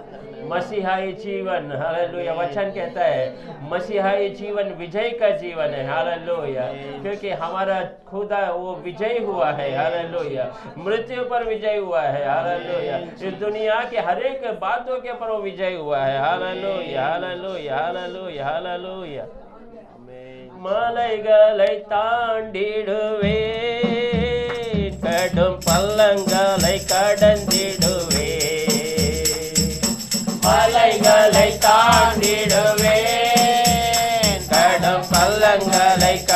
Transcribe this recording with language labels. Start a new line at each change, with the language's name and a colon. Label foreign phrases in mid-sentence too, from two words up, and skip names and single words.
Hindi: मसीहाई जीवन, हालेलुया, वचन कहता है मसीहाई जीवन विजय का जीवन है, हालेलुया, क्योंकि हमारा खुदा वो विजय हुआ है, हालेलुया, मृत्यु पर विजय हुआ है, हालेलुया, इस दुनिया के हर एक बातों के ऊपर वो विजय हुआ है, हालेलुया, हालेलुया, हालेलुया, हालेलुया।
Tamil: மலைகளை தாண்டிடுவேன், கடும் பள்ளங்களை கடந்திடுவேன், மலைகளை தாண்டிடுவேன், கடும் பள்ளங்களை